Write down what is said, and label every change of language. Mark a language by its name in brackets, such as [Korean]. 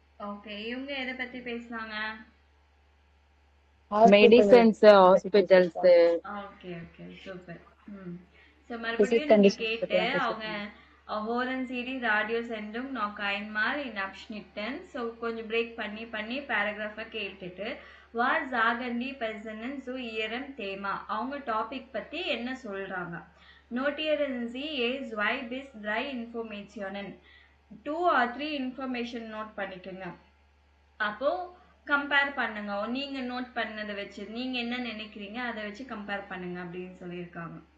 [Tamil] Okay இவங்க எதை பத்தி பேசுனாங்க? Medicines, hospitals, okay okay super. So மறுபடியும் நீங்க கேட்டு அவங்க [German] Hören Sie die Radiosendung noch einmal in Abschnitten. [Tamil] So கொஞ்சம் பிரேக் பண்ணி பண்ணி பேராகிராஃபை கேட்டுட்டு [German] was sagen die Personen zu ihrem Thema, [Tamil] அவங்க டாபிக் பத்தி என்ன சொல்றாங்க. [German] Notieren Sie je 2 bis 3 Informationen, [Tamil] 2 or 3 information note பண்ணிக்கோங்க. அப்போ கம்பேர் பண்ணுங்க, நீங்க நோட் பண்ணதை வச்சு நீங்க என்ன நினைக்கிறீங்க அதை வச்சு கம்பேர் பண்ணுங்க அப்படின்னு சொல்லியிருக்காங்க.